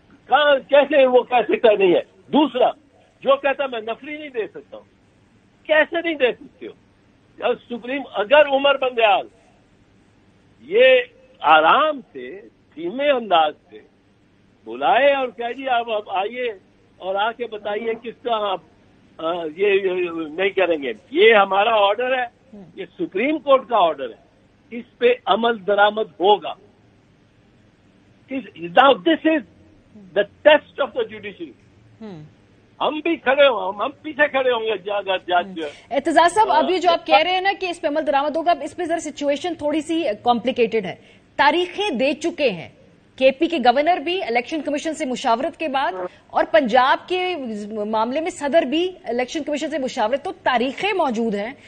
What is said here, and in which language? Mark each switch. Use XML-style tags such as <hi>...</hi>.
<ur>کہاں کیسے وہ کہہ سکتا نہیں ہے؟ دوسرا جو کہتا میں نفری نہیں دے سکتا ہوں، کیسے نہیں دے سکتے ہو؟ سپریم اگر عمر بندیال یہ آرام سے دھیمے انداز سے بلائے اور کہہ جی آپ آئیے اور آ کے بتائیے کس طرح آپ یہ نہیں کریں گے، یہ ہمارا آرڈر ہے، یہ سپریم کورٹ کا آرڈر ہے، اس پہ عمل درآمد ہوگا.</ur> <en>Now this is the test of the judiciary.</en> <ur>ہم بھی کھڑے ہوں، ہم پیچھے کھڑے ہوں گے جج. اعتزاز صاحب ابھی جو آپ کہہ رہے ہیں نا کہ اس پہ عمل درآمد ہوگا، اس پہ ذرا سچویشن تھوڑی سی کمپلیکیٹڈ ہے. تاریخیں دے چکے ہیں کے پی کے گورنر بھی الیکشن کمیشن سے مشاورت کے بعد، اور پنجاب کے معاملے میں صدر بھی الیکشن کمیشن سے مشاورت، تو تاریخیں موجود ہیں.</ur>